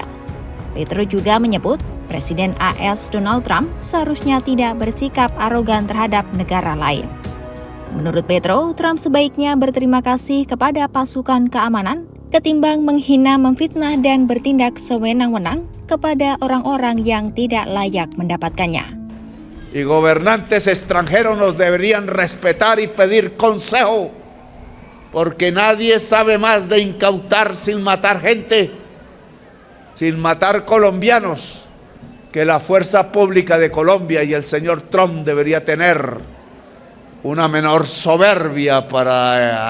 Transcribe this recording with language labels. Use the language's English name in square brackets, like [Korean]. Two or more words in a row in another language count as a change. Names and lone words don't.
[Indonesian] Petro juga menyebut Presiden AS Donald Trump seharusnya tidak bersikap arogan terhadap negara lain. Menurut Petro, Trump sebaiknya berterima kasih kepada pasukan keamanan ketimbang menghina, memfitnah, dan bertindak sewenang-wenang kepada orang-orang yang tidak layak mendapatkannya. [Spanish] Y gobernantes extranjeros nos deberían respetar y pedir consejo, porque nadie sabe más de incautar sin matar gente, sin matar colombianos, que la fuerza pública de Colombia, y el señor Trump debería tener una menor soberbia para